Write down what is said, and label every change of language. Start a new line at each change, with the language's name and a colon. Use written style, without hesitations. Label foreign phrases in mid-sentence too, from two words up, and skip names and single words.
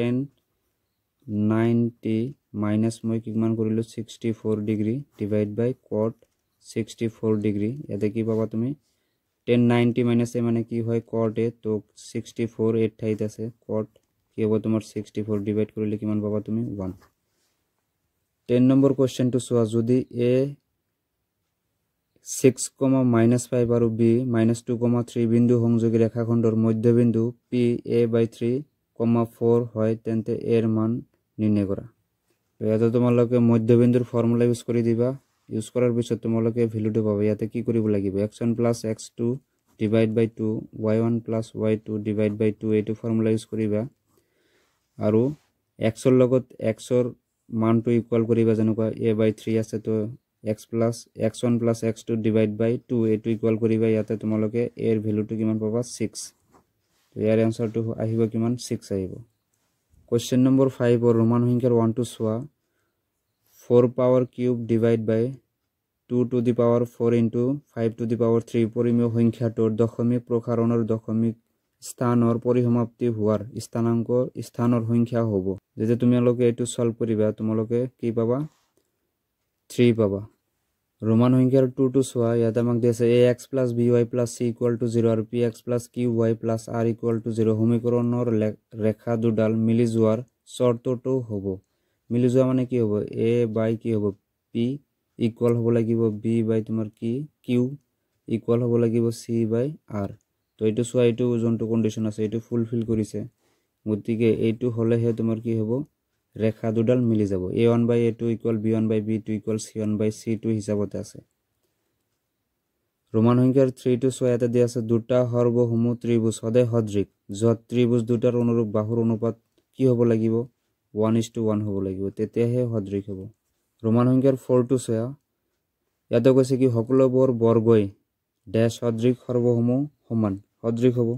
Assamese: 1090 মাইনাস মই কিমান কৰিলো 64 ডিগ্ৰী
English: divide by
Assamese: quad 64 ডিগ্ৰী ইয়াতে কি পাবা তুমি 1090 মাইনাস a মানে কি হয় quad a তো 64 8 ঠাইত আছে quad কি হ'ব তোমাৰ 64 ডিভাইড কৰিলে কিমান পাবা তুমি 1 10
English: number question
Assamese: টু সোৱা যদি a 6, -5 আৰু b -2, 3 বিন্দু সংযোগী ৰেখাখণ্ডৰ মধ্যবিন্দু p a by 3, 4 হয় তেন্তে a
Bangla: এর মান নির্ণয় করা
Assamese: তো ইয়াতে তোমালোকে মধ্যবিন্দুৰ
English: formula use
Assamese: কৰি দিবা ইউজ কৰাৰ পিছত তোমালোকে ভ্যালুটো পাবা ইয়াতে কি কৰিব লাগিব x1 + x2
English: divide by
Assamese: 2 y1 + y2
English: divide by
Assamese: 2 এইটো
English: formula use
Assamese: কৰিবা আৰু x ৰ লগত x ৰ মানটো ইকুয়াল কৰিবা যেনেকুৱা a by 3 আছে তো x1 + x2
English: divide by
Assamese: 2 এইটো ইকুয়াল কৰিবা ইয়াতে তোমালোকে a এর ভ্যালুটো কিমান পাবা 6 তো ইয়াৰ আনসাৰটো আহিব কিমান 6 আহিব
English: question number
Assamese: 5 or ৰোমান সংখ্যাৰ 1 টু সোৱা 4
English: power cube divide by
Assamese: 2
English: to the power 4 into 5 to the power 3
Assamese: পৰিমেয় সংখ্যাটোৰ দশমিক প্ৰসাৰণৰ দশমিক স্থানৰ পৰিসমাপ্তি হোৱাৰ স্থানৰ সংখ্যা হ'ব যেতিয়া তোমালোকে এটো সলভ কৰিবা তোমালোকে কি পাবা 3 পাবা ৰোমান সংখ্যাৰ 2 টু সোৱা ইয়াত আমাক দিছে ax + by + c = 0 আৰু px + qy + r = 0 সমীকৰণৰ ৰেখা দুডাল মিলি যোৱাৰ শৰ্তটো হ'ব মিলি যোৱা মানে কি হ'ব a by কি হ'ব p ইকুয়াল হ'ব লাগিব b by তোমাৰ কি q ইকুয়াল হ'ব লাগিব c by r তো এটো সোৱা এটো যোনটো কন্ডিশন আছে এটো ফুলফিল কৰিছে গতিকে এইটো হলেহে তোমাৰ কি হ'ব ৰেখা দুডাল মিলি যাব a1 by a2 = b1 by b2 = c1 by c2 হিচাপতে আছে ৰোমান সংখ্যাৰ 3 টু 6 এটা দিয়া আছে দুটা সৰ্বভৌম ত্ৰিভুজ সদায় সদৃশ যত ত্ৰিভুজ দুটাৰ অনুৰূপ বাহুৰ অনুপাত কি হ'ব লাগিব 1:1 হ'ব লাগিব তেতিয়াহে সদৃশ হ'ব ৰোমান সংখ্যাৰ 4 টু 6 ইয়াতে কৈছে কি সকলোবোৰ বৰ্গই ড্যাশ সদৃশ সৰ্বভৌম সমান সদৃশ হ'ব